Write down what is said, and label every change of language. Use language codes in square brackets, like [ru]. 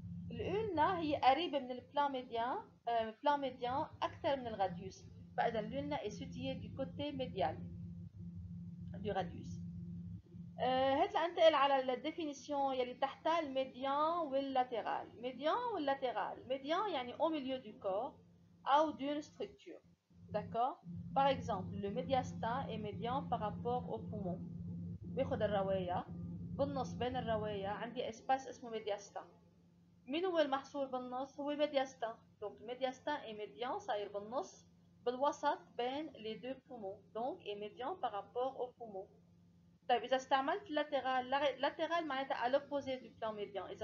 [ar] الأولنا هي قريبة من البلان ميديان، البلان ميديان أكثر من الغاديوس، فإذا الأولنا [fr] est située du côté médial du radius. [ar] هات لأنتقل على الديفينيسيون يلي تحتها الميديان واللاترال. ميديان واللاترال، ميديان يعني [fr] au milieu du corps أو d'une structure. D'accord? Par exemple, le médiastin est médian par rapport au poumon. [ar] باخد الرواية بالنص بين الرواية عندي اسباس اسمه ميدياستا. مين هو المحصور بالنص؟ هو ميدياستا. دونك ميدياستا اي ميديان صاير بالنص بالوسط بين لي دو بومون، دونك اي ميديان [fr] par rapport au poumon. [ar] طيب إذا استعملت لاترال، لاترال معناتها على [fr] l'opposé du plan médian.